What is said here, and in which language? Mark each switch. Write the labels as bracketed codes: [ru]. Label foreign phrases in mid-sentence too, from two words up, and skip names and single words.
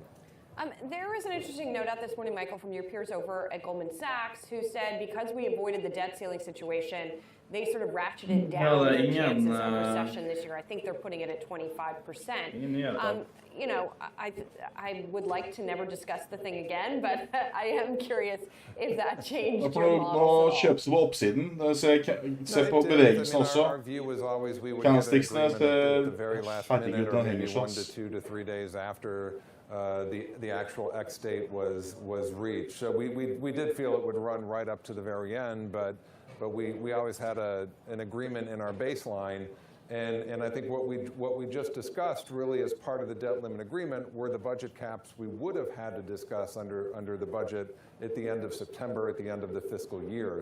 [en] There was an interesting note out this morning, Michael, from your peers over at Goldman Sachs, who said because we avoided the debt ceiling situation, they sort of ratcheted down their chances of recession this year. I think they're putting it at 25%. I would like to never discuss the thing again, but I am curious if that changed your model. [no] Nå kjøpes det på oppsiden. Se på bevegelsen også. Candlesticksene ser ferdig ut, den henger sånn. [en] 1 to 3 days after the actual X date was reached. So we did feel it would run right up to the very end, but we always had an agreement in our baseline, and I think what we just discussed really as part of the debt limit agreement were the budget caps we would have had to discuss under the budget at the end of September, at the end of the fiscal year.